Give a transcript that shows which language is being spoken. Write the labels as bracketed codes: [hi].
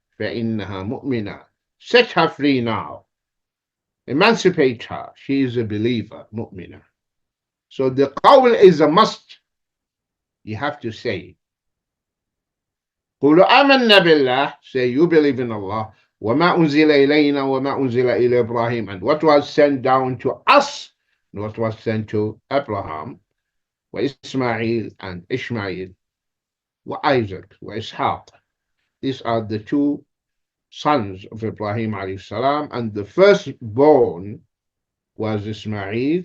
[ar] فإنها مؤمنة. [en] Set her free now. Emancipate her. She is a believer, mu'mina. So the qawl is a must. You have to say. [ar] قولوا آمنا بالله. [en] Say you believe in Allah. [ar] وما أنزل إلينا وما أنزل إلى إبراهيم. [en] And what was sent down to us and what was sent to Abraham وإسماعيل and Ishmael وIsaac وإسحاق. These are the two sons of Ibrahim alayhi salam, and the firstborn was Ismail.